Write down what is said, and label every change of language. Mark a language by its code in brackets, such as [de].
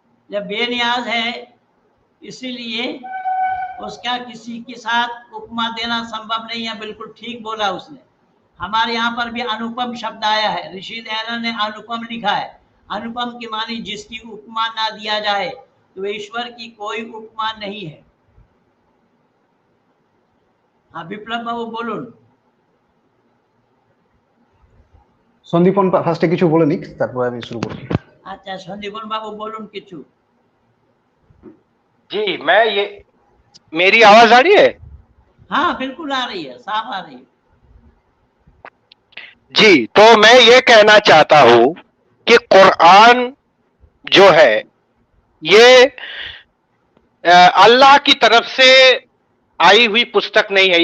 [hi] जब बेनियाज है इसीलिए उसका किसी के साथ उपमा देना संभव नहीं है। बिल्कुल ठीक बोला उसने। हमारे यहाँ पर भी अनुपम शब्द आया है, ऋषि दयानंद ने अनुपम लिखा है। अनुपम की मानी जिसकी उपमा ना दिया जाए, तो ईश्वर की कोई उपमा नहीं है। [bn] हाँ বিপ্লব বাবু বলুন। সন্দীপন ফার্স্টে কিছু বলে নিক, তারপর আমি শুরু করব। আচ্ছা সন্দীপন বাবু বলুন কিছু। [hi] जी मैं ये, मेरी आवाज आ रही है? हाँ बिल्कुल आ रही है, साफ आ रही है जी। तो मैं ये कहना चाहता हूं कि कुरान जो है ये अल्लाह की तरफ से आई हुई पुस्तक नहीं है।